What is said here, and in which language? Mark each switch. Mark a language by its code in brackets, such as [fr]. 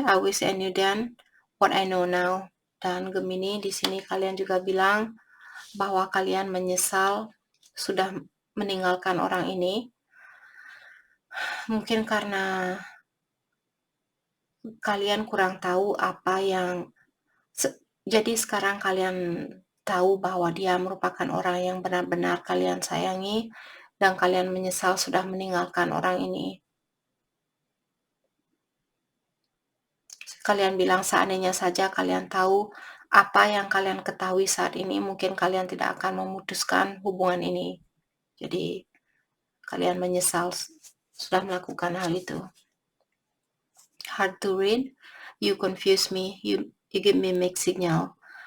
[en] I wish I knew then what I know now. [id] Dan Gemini di sini kalian juga bilang bahwa kalian menyesal sudah meninggalkan orang ini. Mungkin karena kalian kurang tahu apa yang jadi sekarang kalian tahu bahwa dia merupakan orang yang benar-benar kalian sayangi dan kalian menyesal sudah meninggalkan orang ini. Kalian bilang seandainya saja kalian tahu apa yang kalian ketahui saat ini, mungkin kalian tidak akan memutuskan hubungan ini. Jadi kalian menyesal sudah melakukan hal itu. [en] Hard to read, you confuse me, you give me mixed signal.